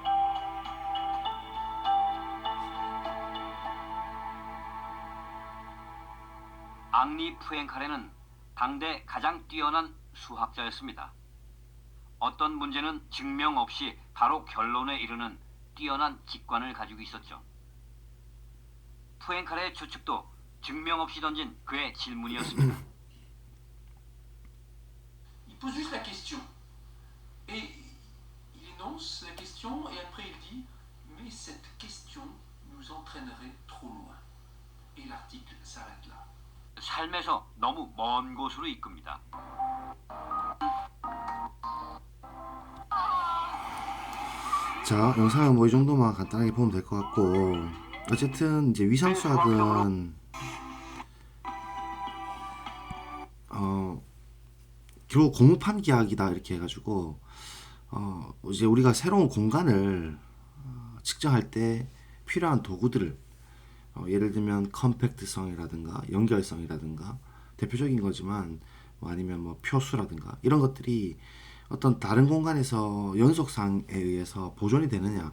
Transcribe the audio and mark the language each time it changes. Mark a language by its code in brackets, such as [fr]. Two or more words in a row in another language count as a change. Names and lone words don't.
[ko] 앙리 푸엔카레는 당대 가장 뛰어난 수학자였습니다. 어떤 문제는 증명 없이 바로 결론에 이르는 뛰어난 직관을 가지고 있었죠. 푸엔카레의 추측도 증명 없이 던진 그의 질문이었습니다. [fr] Il pose juste la question. Et il énonce la question et après il dit mais cette question nous entraînerait trop loin. Et l'article s'arrête là. [ko] 삶에서 너무 먼 곳으로 이끕니다. 자, 영상은 뭐 이 정도만 간단하게 보면 될 것 같고, 어쨌든 이제 위상수학은 결국 공무판 기하학이다 이렇게 해가지고 이제 우리가 새로운 공간을 측정할 때 필요한 도구들을 예를 들면 컴팩트성이라든가 연결성이라든가 대표적인 거지만 뭐 아니면 뭐 표수라든가 이런 것들이 어떤 다른 공간에서 연속상에 의해서 보존이 되느냐.